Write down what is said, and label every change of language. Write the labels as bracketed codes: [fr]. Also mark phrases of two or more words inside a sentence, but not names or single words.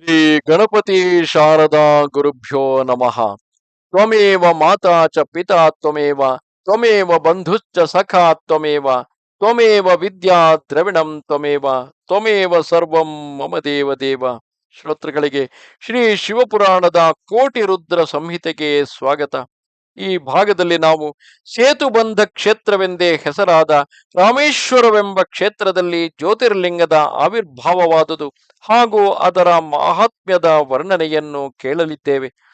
[sa] ಗಣಪತಿ ಶಾರದಾ ಗುರುಭ್ಯೋ ನಮಃ. ತ್ವಮೇವ ಮಾತಾ ಚ ಪಿತಾ ತ್ವಮೇವ ತ್ವಮೇವ ಬಂಧುಶ್ಚ ಸಖಾ ತ್ವಮೇವ ತ್ವಮೇವ ವಿದ್ಯಾ ದ್ರವಿಣಂ ತ್ವಮೇವ ತ್ವಮೇವ ಸರ್ವಂ ಮಮ ದೇವ ದೇವ. [kn] ಶ್ರೋತೃಗಳಿಗೆ ಶ್ರೀ ಶಿವಪುರಾಣದ ಕೋಟಿ ರುದ್ರ ಸಂಹಿತೆಗೆ ಸ್ವಾಗತ. ಈ ಭಾಗದಲ್ಲಿ ನಾವು ಸೇತುಬಂಧ ಕ್ಷೇತ್ರವೆಂದೇ ಹೆಸರಾದ ರಾಮೇಶ್ವರವೆಂಬ ಕ್ಷೇತ್ರದಲ್ಲಿ ಜ್ಯೋತಿರ್ಲಿಂಗದ ಆವಿರ್ಭಾವವಾದುದು ಹಾಗೂ ಅದರ ಮಹಾತ್ಮ್ಯದ ವರ್ಣನೆಯನ್ನು ಕೇಳಲಿದ್ದೇವೆ.